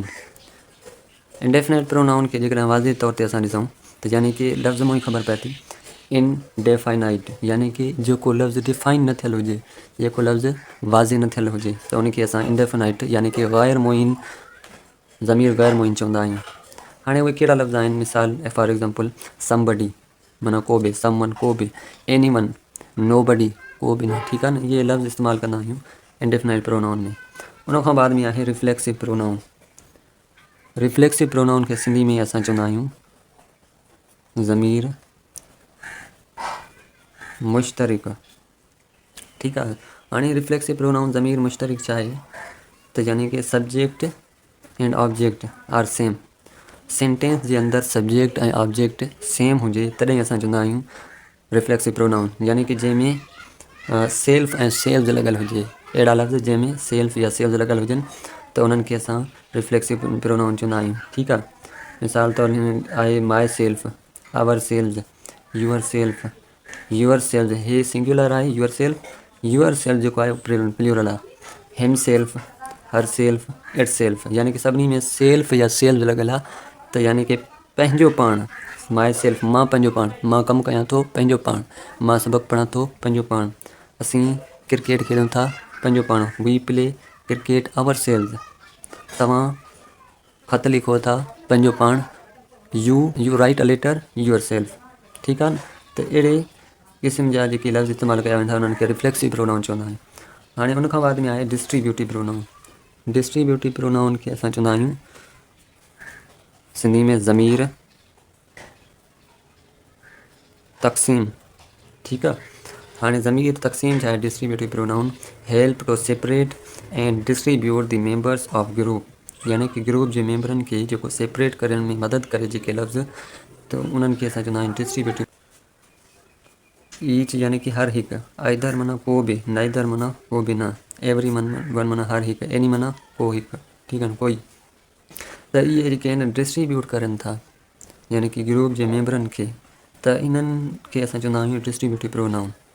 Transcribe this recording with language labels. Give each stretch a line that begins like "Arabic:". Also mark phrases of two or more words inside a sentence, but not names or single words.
English: indefinite pronoun
Sindhi: खे जेकॾहिं वाज़े तौर ते असां ॾिसूं त यानी कि लफ़्ज़ मां ई ख़बर पए थी इनडेफाइनाइट, यानी कि जेको लफ़्ज़ डिफाइन न थियलु हुजे, जेको लफ़्ज़ वाज़े न थियलु हुजे, त उनखे असां इंडेफिनाइट यानी कि ग़ैर मुइन, ज़मीर ग़ैर मुइन चवंदा आहियूं। हाणे उहे कहिड़ा लफ़्ज़ आहिनि? मिसाल
English: for example somebody,
Sindhi: माना को बि, समवन को बि,
English: anyone, nobody,
Sindhi: को बि न। ठीकु आहे न, इहे लफ़्ज़ इस्तेमालु कंदा आहियूं
English: indefinite pronoun
Sindhi: में। उन खां बाद में आहे
English: reflexive pronoun. reflexive pronoun
Sindhi: खे सिंधी में असां चवंदा आहियूं ज़मीर मुश्तरिक। ठीकु आहे। हाणे
English: reflexive pronoun
Sindhi: ज़मीर मुश्तरिक छा आहे? त यानी कि
English: subject and object are same.
Sindhi: सेंटेंस जे अंदरि सब्जेक्ट ऐं
English: object same
Sindhi: हुजे तॾहिं असां चवंदा आहियूं
English: reflexive pronoun,
Sindhi: यानी कि जंहिंमें सेल्फ ऐं सेल्व्स लॻल हुजे। अहिड़ा लफ़्ज़ जंहिंमें सेल्फ या सेल्व्स लॻल हुजनि त उन्हनि खे असां
English: reflexive pronoun
Sindhi: चवंदा आहियूं। ठीकु आहे। मिसाल तौर आहे
English: my self, our selves, your self, your selves,
Sindhi: हे सिंगुलर आहे,
English: your self
Sindhi: जेको आहे प्लूरल आहे।
English: him self, her self, it self,
Sindhi: यानी कि सभिनी में सेल्फ या सेल्फ लॻल आहे, त यानी कि पंहिंजो पाण।
English: my self,
Sindhi: मां पंहिंजो पाण, मां कमु कयां थो पंहिंजो पाण, मां सबक़ु पढ़ां थो पंहिंजो पाण, असीं क्रिकेट खेॾूं था पंहिंजो पाण,
English: we play cricket our self,
Sindhi: तव्हां ख़त लिखो था पंहिंजो पाण,
English: you write a letter your self.
Sindhi: ठीकु आहे न, त अहिड़े क़िस्म जा जेके लफ़्ज़ इस्तेमालु कया वेंदा उन्हनि खे
English: reflexive pronoun
Sindhi: चवंदा आहियूं। हाणे उन खां बाद में आहे
English: distributive pronoun. distributive pronoun
Sindhi: खे असां चवंदा आहियूं सिंधी में ज़मीर तक़सीम। ठीकु आहे। हाणे ज़मीर तक़सीम छा आहे?
English: distributive pronoun help to separate and distribute the members of group,
Sindhi: यानी कि ग्रुप जे मेंबरनि खे जेको सेपरेट करण में मदद करे जेके लफ़्ज़, त उन्हनि खे असां चवंदा आहियूं डिस्ट्रीब्यूटिव। ईच यानी कि हर हिकु, आइदर माना को बि, नाइदर माना को बि न,
English: every one
Sindhi: माना हर हिकु, एनी माना को हिकु। ठीकु आहे न, कोई। त इहे जेके आहिनि डिस्ट्रीब्यूट करनि था यानी कि ग्रुप जे मेंबरनि खे, त इन्हनि खे असां चवंदा आहियूं
English: distributive pronoun.